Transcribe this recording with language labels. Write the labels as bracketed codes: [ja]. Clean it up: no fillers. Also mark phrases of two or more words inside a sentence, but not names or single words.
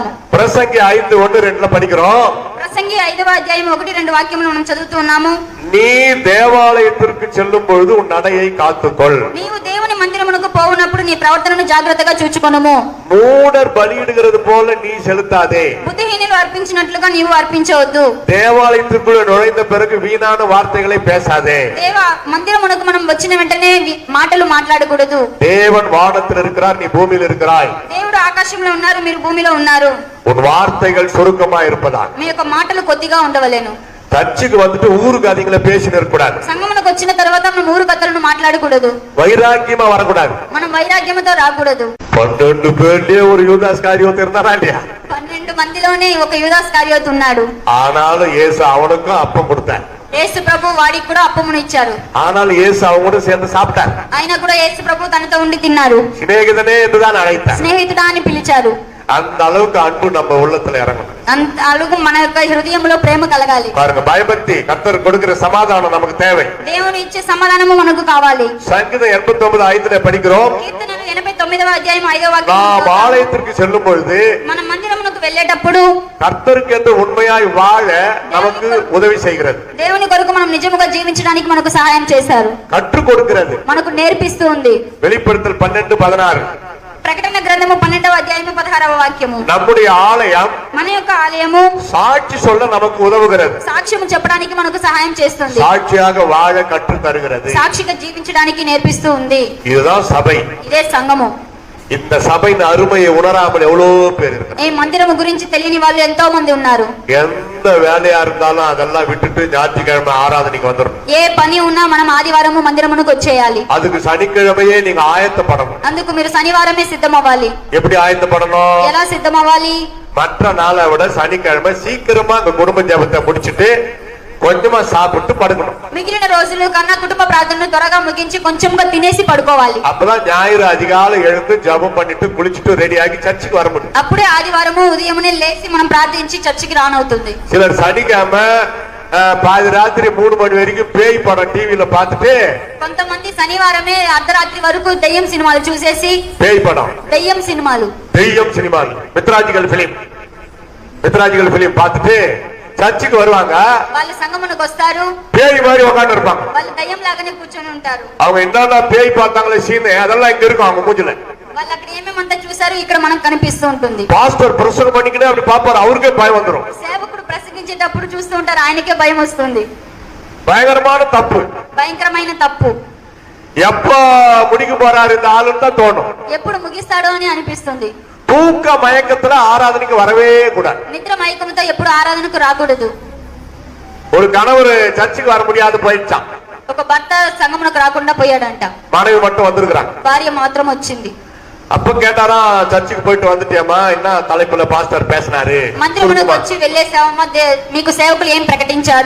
[ta] பிரசங்கி 5:1-2 படிக்கிறோம். [te] ప్రసంగి 5వ అధ్యాయం 1-2 వాక్యములు మనం చదువుతూ ఉన్నాము. [ta] நீ தேவாலயத்திற்கு செல்லும் பொழுது உன் நடையை காத்துக்கொள். [te] నీవు దేవుని మందిరమునకు పోవునప్పుడు నీ ప్రవర్తనను జాగ్రత్తగా చూచుకొనుము. [ta] மூடர் பலியிடுகிறது போல நீ செலுத்தாதே. [te] బుద్ధిహీనులు అర్పించినట్లుగా నీవు అర్పించవద్దు. [ta] தேவாலயத்திற்குள்ள நுழைந்த பிறகு வீணான வார்த்தைகளை பேசாதே. [te] దేవ మందిరమునకు మనం వచ్చిన వెంటనే మాటలు మాట్లాడకూడదు. [ta] தேவன் வானத்தில் இருக்கிறார், நீ பூமியில் இருக்கிறாய். [te] దేవుడు ఆకాశంలో ఉన్నారు, మీరు భూమిలో ఉన్నారు. [ta] உன் வார்த்தைகள் சுருக்கமா இருப்பதா. [te] మీ యొక్క మాటలు కొద్దిగా ఉండవలేను. [ta] சர்ச்சுக்கு வந்துட்டு ஊருக்கு அதிகங்களை பேசி நிற்கக்கூடாது. [te] సంఘమునకు వచ్చిన తర్వాత మనం ఊరు కథలను మాట్లాడకూడదు. [ta] வைராக்கியமா வரக்கூடாது. [te] మనం వైరాగ్యముతో రాకూడదు. [ta] 12 பேர்லயே ஒரு யூதாஸ் காரியோத்து இருந்தாரா இல்லையா? [te] 12 మందిలోనే ఒక యూదాస్ కారియోతు ఉన్నాడు. [ta] ஆனாலும் இயேசு அவனுக்கும் அப்பம் கொடுத்தார். [te] యేసు ప్రభు వాడికి కూడా అప్పమును ఇచ్చారు. [ta] ஆனாலும் இயேசு அவங்க கூட சேர்ந்து சாப்பிட்டார். [te] ఆయన కూడా యేసు ప్రభు తనతో ఉండి తిన్నారు. [ta] சிநேகிதனே என்றுதான் அழைத்தார். [te] స్నేహితుడా అని పిలిచారు. [ta] அந்த அளவுக்கு அன்பு நம்ம உள்ளத்துல இறங்கணும். [te] అంత అలుగు మన యొక్క హృదయంలో ప్రేమ కలగాలి. [ta] பாருங்க, பயபக்தி, கர்த்தர் கொடுக்கிற சமாதானம் நமக்கு தேவை. [te] దేవుని ఇచ్చే సమాధానము మనకు కావాలి. [ta] சங்கீதம் 89:5 படிக்கிறோம். [te] కీర్తనలు 89వ అధ్యాయం 5వ [ta] நாம் [te] వాక్యం, [ta] ஆலயத்திற்கு செல்லும் பொழுது [te] మన మందిరమునకు వెళ్ళేటప్పుడు [ta] கர்த்தருக்கு என்று உண்மையாய் வாழ நமக்கு உதவி செய்கிறது. [te] దేవుని కొరకు మనం నిజముగా జీవించడానికి మనకు సహాయం చేశారు, [ta] கற்றுக் கொடுக்கிறது. [te] మనకు నేర్పిస్తూ ఉంది. [ta] வெளிப்படுத்தல் 12:16. [te] ప్రకటన గ్రంథము 12వ అధ్యాయము 16వ వాక్యము, [ta] நம்முடைய ஆலயம் [te] మన యొక్క ఆలయము [ta] சாட்சி சொல்ல நமக்கு உதவுகிறது. [te] సాక్ష్యము చెప్పడానికి మనకు సహాయం చేస్తుంది, [ta] சாட்சியாக வாழ கற்று தருகிறது. [te] సాక్షిగా జీవించడానికి నేర్పిస్తూ ఉంది. [ta] இதுதான் சபை. [te] ఇదే సంఘము. [ta] இந்த சபையின் அருமையை உணராமல் எவ்வளவு பேர் இருக்காங்க. [te] ఈ మందిరము గురించి తెలియని వాళ్ళు ఎంతో మంది ఉన్నారు. [ta] எந்த வேலையா இருந்தாலும் அதெல்லாம் விட்டுட்டு ஞாயிற்றுக்கிழமை ஆராதனைக்கு வந்துடும். [te] ఏ పని ఉన్నా మనం ఆదివారము మందిరమునకు వచ్చేయాలి. [ta] அதுக்கு சனிக்கிழமையே நீங்க ஆயத்தப்படணும். [te] అందుకు మీరు శనివారమే సిద్ధమవ్వాలి. [ta] எப்படி ஆயத்தப்படணும்? [te] ఎలా సిద్ధమవ్వాలి? [ta] மற்ற நாளை விட சனிக்கிழமை சீக்கிரமா அந்த குடும்ப ஜெபத்தை முடிச்சிட்டு கொஞ்சமா சாப்பிட்டு படுக்கணும். [te] మిగిలిన రోజులు కన్నా కుటుంబ ప్రార్థనను త్వరగా ముగించి కొంచెంగా తినేసి పడుకోవాలి. [ta] அப்பதான் ஞாயிறு அதிகாலை எழுந்து ஜெபம் பண்ணிட்டு குளிச்சுட்டு ரெடி ஆகி சர்ச்சுக்கு வர முடியும். [te] అప్పుడే ఆదివారము ఉదయమునే లేచి మనం ప్రార్థించి చర్చికి రానవుతుంది. [ta] சிலர் సనికిழமை பாதி ராத்திரி 3 மணி வரைக்கும் பேய் படம் டிவில பார்த்துட்டு, [te] కొంతమంది శనివారమే అర్ధరాత్రి వరకు దెయ్యం సినిమాలు చూసేసి, [ta] பேய் படம் [te] దెయ్యం సినిమాలు [ta] மித்ராஜிகள் பிலிம் பார்த்துட்டு சர்ச்சுக்கு வருவாங்க. [te] వాళ్ళు సంఘమునకు వస్తారు, [ta] பேய் மாதிரி உட்கார்ந்து இருப்பாங்க. [te] వాళ్ళు దెయ్యం లాగానే కూర్చొని ఉంటారు. [ta] அவங்க என்னென்ன பேய் பார்த்தாங்களே சீனு அதெல்லாம் இங்க இருக்கும் அவங்க மூஞ்சில. [te] వాళ్ళు అక్కడ ఏమేమంతా చూసారు ఇక్కడ మనకు కనిపిస్తూ ఉంటుంది. [ta] பாஸ்டர் பிரசங்கம் பண்ணிக்கிட்டே அப்படி பாப்பாரு, அவருக்கே பயம் வந்துரும். [te] సేవకుడు ప్రసంగించేటప్పుడు చూస్తూ ఉంటారు, ఆయనకే భయం వస్తుంది. [ta] பயங்கரமான தப்பு. [te] భయంకరమైన తప్పు. [ta] எப்ப முடிக்க போறாரு இந்த ஆளுன்னு தான் தோணும். [te] ఎప్పుడు ముగిస్తాడో అని అనిపిస్తుంది. [ta] தூக்க மயக்கத்துல ஆராதனைக்கு வரவே கூடாது. [te] నిద్ర మైకంతో ఎప్పుడు ఆరాధనకు రాకూడదు. [ta] ஒரு கணவர் சர்ச்சுக்கு வர முடியாது போயிடுச்சான். [te] ఒక భర్త సంగమునకు రాకుండా పోయాడంట. [ta] மனைவி மட்டும் வந்திருக்கிறாங்க. [te] భార్య మాత్రం వచ్చింది. [ta] அப்ப கேட்டாரா, சர்ச்சுக்கு போயிட்டு வந்துட்டியாமா, என்ன தலைப்புல பாஸ்டர் பேசினாரு, [te] మందిరమునకు వచ్చి వెళ్ళేసావమ్మా, మీకు సేవకులు ఏం ప్రకటించారు,